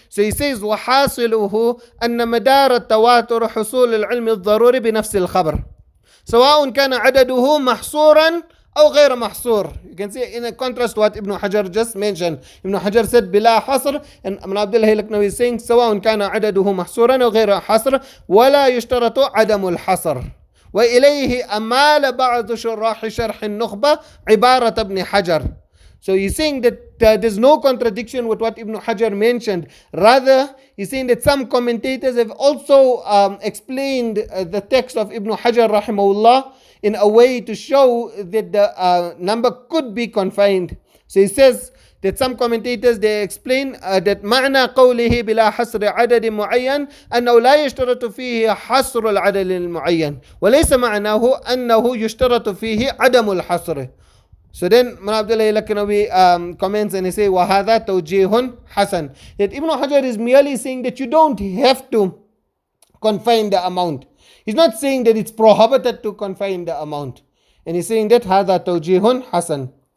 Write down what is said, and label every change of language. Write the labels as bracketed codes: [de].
[en] So he says, [ar] وَحَاصِلُهُ أَنَّ مَدَارَ التَّوَاتُرُ حُصُولِ الْعِلْمِ الضَّرُورِ بِنَفْسِ الْخَبَرِ سواء كان عدده محصورا أو غير محصور. [en] You can see in a contrast to what Ibn Hajar just mentioned. Ibn Hajar said [ar] بلا حصر, [en] and Ibn Abdullah al-Laknawi is saying [ar] سواء كان عدده محصورا أو غير حصر ولا يشترط عدم الحصر. وإليه أمال بعض شراح شرح النخبة عبارة ابن حجر. [en] So he's saying that there's no contradiction with what Ibn Hajar mentioned. Rather, he's saying that some commentators have also explained the text of Ibn Hajar rahimahullah in a way to show that the number could be confined. So he says that some commentators they explain that [ar] معنى قوله بلا حصر عدد معين أنه لا يشترط فيه حصر العدد المعين وليس معناه أنه يشترط فيه عدم الحصر. [en] So then Mullah Abdullah Laknawi comments and he says [ar] وهذا توجيه حسن, [en] that Ibn Hajar is merely saying that you don't have to confine the amount. He's not saying that it's prohibited to confine the amount, and he's saying that [ar] هذا توجيه حسن.